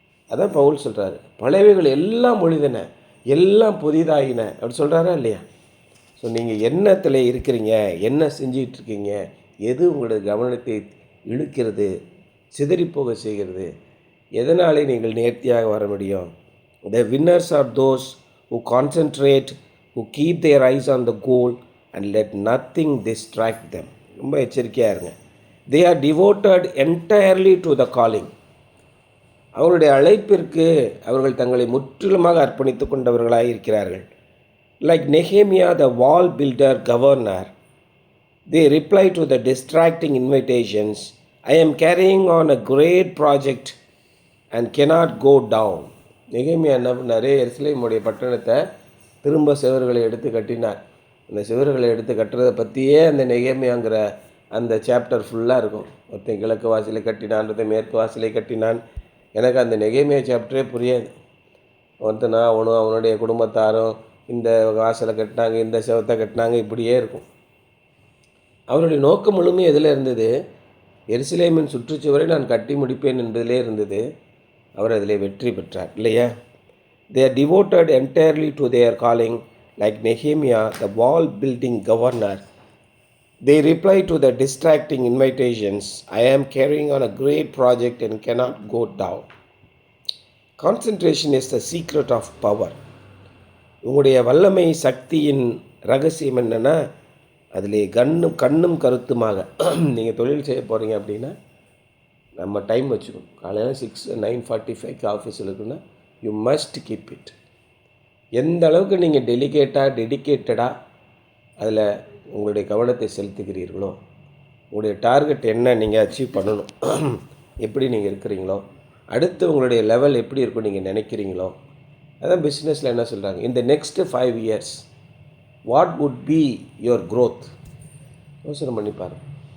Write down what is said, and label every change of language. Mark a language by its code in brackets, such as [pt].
[ta] அதான் பவுல் சொல்கிறாரு, பழையவைகள் எல்லாம் ஒழிதன, எல்லாம் புதிதாகின அப்படி சொல்கிறாரா இல்லையா? ஸோ நீங்கள் என்னத்தில் இருக்கிறீங்க, என்ன செஞ்சிகிட்ருக்கீங்க, எது உங்களுடைய கவனத்தை இழுக்கிறது, சிதறிப்போக செய்கிறது, எதனாலே நீங்கள் நேர்த்தியாக வர முடியும்? [en] The winners are those who concentrate, who keep their eyes on the goal and let nothing distract them. [ta] ரொம்ப எச்சரிக்கையாக இருங்க. [en] They are devoted entirely to the calling. [ta] அவருடைய அழைப்பிற்கு அவர்கள் தங்களை முற்றிலுமாக அர்ப்பணித்து கொண்டவர்களாக இருக்கிறார்கள். [en] Like Nehemiah, the wall builder governor, they reply to the distracting invitations, I am carrying on a great project and cannot go down. [ta] நெகேமியா என்ன பண்ணார்? எருசலேமுடைய பட்டணத்தை திரும்ப சுவர்களை எடுத்து கட்டினார். அந்த சுவர்களை எடுத்து கட்டுறதை பற்றியே அந்த நெகேமியாங்கிற அந்த சாப்டர் ஃபுல்லாக இருக்கும். ஒருத்தன் கிழக்கு வாசலை கட்டினான், ஒருத்தன் மேற்கு வாசலை கட்டினான். எனக்கு அந்த நெகேமியா சாப்டரே புரியாது. ஒருத்தனா அவனும் அவனுடைய குடும்பத்தாரும் இந்த வாசலை கட்டினாங்க, இந்த செவத்தை கட்டினாங்க, இப்படியே இருக்கும். அவருடைய நோக்கம் முழுமையாக எதில் இருந்தது? எருசலேமின் சுற்றுச்சுவரை நான் கட்டி முடிப்பேன் என்பதிலே இருந்தது. அவர் அதில் வெற்றி பெற்றார் இல்லையா? [en] They are devoted entirely to their calling. Like Nehemiah, the wall building governor, they reply to the distracting invitations, I am carrying on a great project and cannot go down. Concentration is the secret of power. [ta] உங்களுடைய வல்லமை சக்தியின் ரகசியம் என்னென்னா, அதிலே கண்ணும் கருத்துமாக நீங்கள் தொழில் செய்ய போகிறீங்க அப்படின்னா நம்ம டைம் வச்சுக்கணும். காலையில் 9:45 ஆஃபீஸில் இருக்குன்னா [en] You must keep it. [ta] எந்த அளவுக்கு நீங்கள் டெடிக்கேட்டடாக அதில் உங்களுடைய கவனத்தை செலுத்துகிறீர்களோ, உங்களுடைய டார்கெட் என்ன நீங்கள் அச்சீவ் பண்ணணும், எப்படி நீங்கள் இருக்கிறீங்களோ, அடுத்து உங்களுடைய லெவல் எப்படி இருக்கும் நீங்கள் நினைக்கிறீங்களோ, அதான் பிஸ்னஸில் என்ன சொல்கிறாங்க, இந்த next 5 years [en] What would be your growth? [ta] யோசனை பண்ணி பாருங்கள்.